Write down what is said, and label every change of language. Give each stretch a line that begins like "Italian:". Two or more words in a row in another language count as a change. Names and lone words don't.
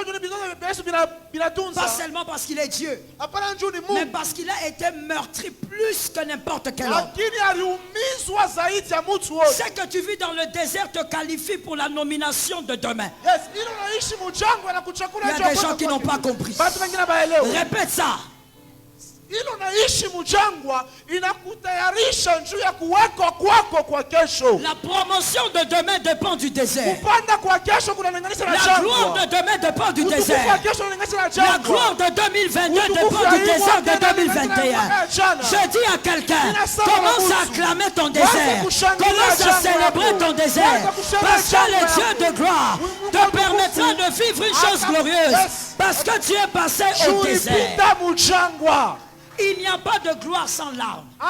French: Pas seulement parce qu'il est Dieu, mais parce qu'il a été meurtri plus que n'importe quel homme. Ce que tu vis dans le désert te qualifie pour la nomination de demain. Il y a des gens qui n'ont pas compris. Répète ça.
Swahili: ilo naishi mjangwa inakutayarisha njuu ya kuwekwa kwako kwa kesho.
French: La promotion de demain dépend du désert.
Swahili: Kupanda kwa kesho kunalinganisha na jangwa.
French: La gloire de demain dépend du désert.
Swahili: Utukufu wa kesho unalinganisha na jangwa.
French: La gloire de 2022 dépend du désert de 2021. Je dis à quelqu'un, commence à acclamer ton désert. Commence à célébrer ton désert. Parce que le Dieu de gloire te permettra de vivre une chose glorieuse. Parce que tu es passé au désert. Il n'y a pas de gloire sans larmes.